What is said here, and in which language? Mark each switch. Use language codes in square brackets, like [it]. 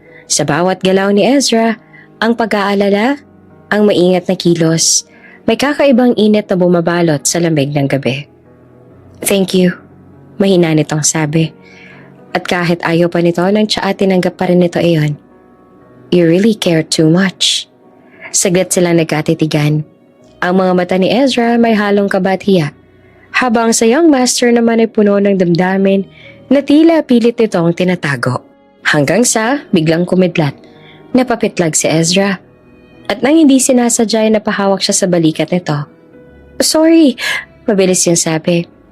[tl] Sa bawat galaw ni Ezra, ang pag-aalala, ang maingat na kilos, may kakaibang init na bumabalot sa lamig ng gabi. [en] Thank you, [tl] mahina nitong sabi. At kahit ayaw pa nito ng tsaa, tinanggap pa rin nito iyon. [en] You really care too much. [tl] Saglit silang nagkatitigan. Ang mga mata ni Ezra may halong kabatiya, habang sa young master naman ay puno ng damdamin na tila pilit nitong tinatago. Hanggang sa biglang kumidlat, napapitlag si Ezra. At nang hindi sinasadya ay napahawak siya sa balikat nito. Sorry, mabilis niyang sabi.